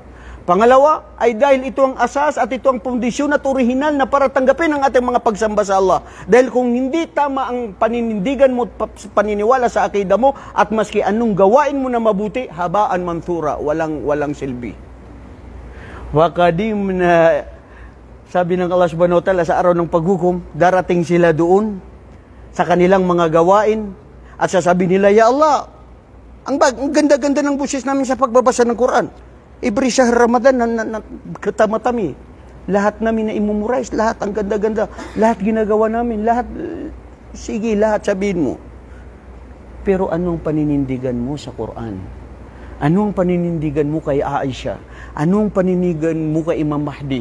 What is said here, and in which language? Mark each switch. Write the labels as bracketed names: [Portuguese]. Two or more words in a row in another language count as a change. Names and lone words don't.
[Filipino] Pangalawa, ay dahil ito ang asas at ito ang pundisyon at orihinal na para tanggapin ang ating mga pagsamba sa Allah. Dahil kung hindi tama ang paninindigan mo, paniniwala sa akida mo, at maski anong gawain mo na mabuti, habaan manthura, walang silbi. Wakadim na sabi ng Allah [Arabic] subhanahu wa ta'ala [Filipino] sa araw ng paghukom, darating sila doon sa kanilang mga gawain at sasabi nila, [Arabic] Ya Allah, [Filipino] Ang ganda-ganda ng busis namin sa pagbabasa ng Quran. Every [Arabic] shahr Ramadan [Filipino] na katamatami. Lahat namin na imumurize, lahat ang ganda-ganda, lahat ginagawa namin, lahat, sige, lahat sabihin mo. Pero anong paninindigan mo sa Quran? Anong paninindigan mo kay Aisha? Anong paninindigan mo kay Imam Mahdi?